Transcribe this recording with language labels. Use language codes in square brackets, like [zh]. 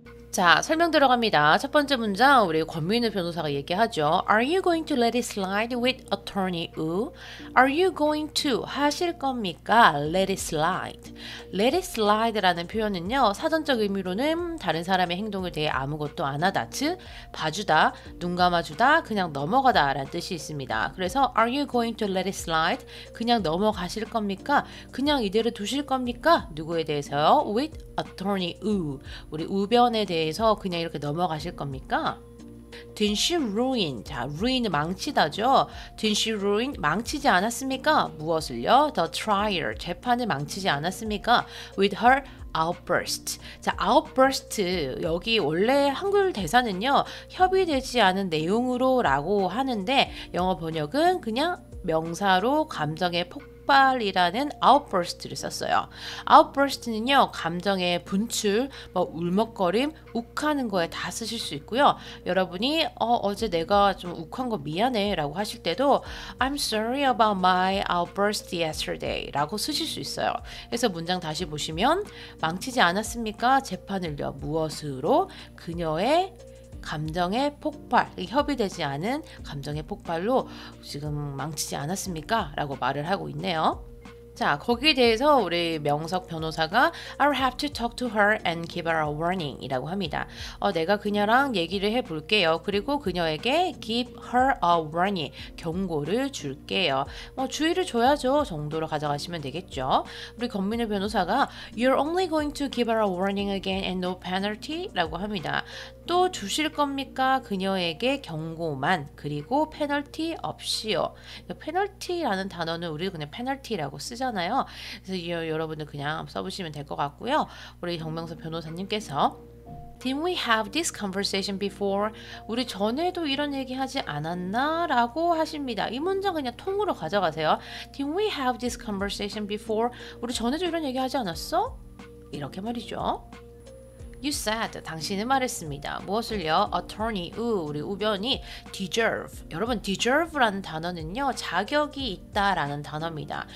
[ko] 자, 설명 들어갑니다. 첫 번째 문장 우리 권민우 변호사가 얘기하죠. [en] Are you going to let it slide with attorney Wu? Are you going to [ko] 하실 겁니까? [en] Let it slide. [ko] Let it slide라는 표현은요, 사전적 의미로는 다른 사람의 행동에 대해 아무것도 안 하다, 즉 봐주다, 눈 감아주다, 그냥 넘어가다 라는 뜻이 있습니다. 그래서 [en] Are you going to let it slide? [ko] 그냥 넘어가실 겁니까? 그냥 이대로 두실 겁니까? 누구에 대해서요? [en] With attorney Wu. [ko] 우리 우변에 대해서 그냥 이렇게 넘어가실 겁니까? [en] Didn't she ruin? [ko] 자, ruin은 망치다죠. [en] Didn't she ruin? [ko] 망치지 않았습니까? 무엇을요? [en] The trial. [ko] 재판을 망치지 않았습니까? [en] With her outburst. 자, outburst. [ko] 여기 원래 한글 대사는요, 협의되지 않은 내용으로 라고 하는데 영어 번역은 그냥 명사로 감정의 폭발이라는 outburst를 썼어요. outburst는요, 감정의 분출, 뭐 울먹거림, 욱하는 거에 다 쓰실 수 있고요. 여러분이 어제 내가 좀 욱한 거 미안해 라고 하실 때도 [en] I'm sorry about my outburst yesterday [ko] 라고 쓰실 수 있어요. 그래서 문장 다시 보시면 망치지 않았습니까? 재판을요. 무엇으로? 그녀의 감정의 폭발, 협의되지 않은 감정의 폭발로 지금 망치지 않았습니까? 라고 말을 하고 있네요. 자, 거기에 대해서 우리 명석 변호사가 [en] I'll have to talk to her and give her a warning [ko] 이라고 합니다. 내가 그녀랑 얘기를 해볼게요. 그리고 그녀에게 [en] give her a warning, [ko] 경고를 줄게요. 주의를 줘야죠 정도로 가져가시면 되겠죠. [en] 우리 권민우 변호사가 You're only going to give her a warning again and no penalty? [ko] 라고 합니다. 또 주실 겁니까? 그녀에게 경고만, 그리고 페널티 없이요. 페널티라는 단어는 우리 그냥 페널티라고 쓰잖아요. 그래서 여러분들 그냥 써보시면 될 것 같고요. 우리 정명석 변호사님께서 [en] Didn't we have this conversation before? [ko] 우리 전에도 이런 얘기 하지 않았나? 라고 하십니다. 이 문장 그냥 통으로 가져가세요. [en] Didn't we have this conversation before? [ko] 우리 전에도 이런 얘기 하지 않았어? 이렇게 말이죠. [en] You said, [ko] 당신은 말했습니다. 무엇을요? Attorney 우, 우리 우변이 deserve. 여러분 deserve라는 단어는요, 자격이 있다라는 단어입니다.